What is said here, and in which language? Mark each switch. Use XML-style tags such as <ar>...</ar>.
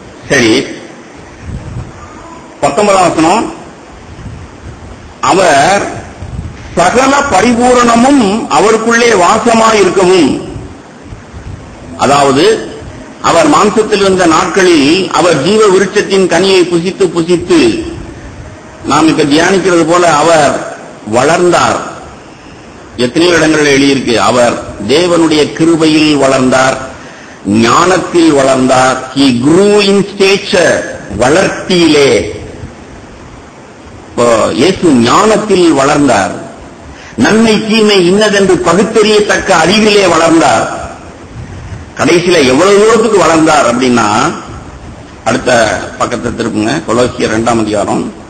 <ta>சரி, 19ஆம் வசனம், அவர் சகல பரிபூரணமும் அவருக்குள்ளே வாசமாயிருக்கவும், அதாவது அவர் மாம்சத்தில் இருந்த நாட்களில் அவர் ஜீவ விருட்சத்தின் கனியை புசித்து புசித்து நாம் இப்ப தியானிக்கிறது போல அவர் வளர்ந்தார். எத்தனையோ இடங்களில் எழுதியிருக்கு, அவர் தேவனுடைய கிருபையில் வளர்ந்தார், ஞானத்தில் வளர்ந்தார்.</ta> <en>He grew in stature,</en> <ta>வளர்ச்சியிலே. இயேசு ஞானத்தில் வளர்ந்தார், நன்மை தீமை இன்னதென்று பகுத்தறியத்தக்க அறிவிலே வளர்ந்தார். கடைசியில எவ்வளவு தூரத்துக்கு வளர்ந்தார் அப்படின்னா, அடுத்த பக்கத்தை திருப்புங்க, கொலோசியர் 2ஆம் அதிகாரம்</ta>